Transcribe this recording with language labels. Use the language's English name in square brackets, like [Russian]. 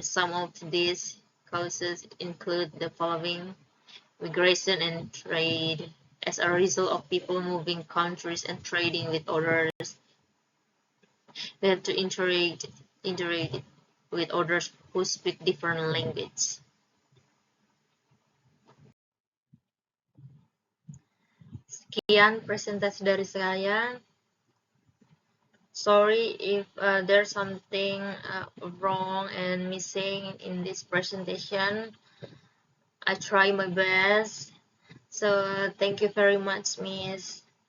[English] Some of these causes include the following: migration and trade. As a result of people moving countries and trading with others, they have to interact with others who speak different language. [Indonesian] Sekian presentasi dari saya. [English] Sorry if there's something wrong and missing in this presentation. I try my best. So thank you very much, Miss.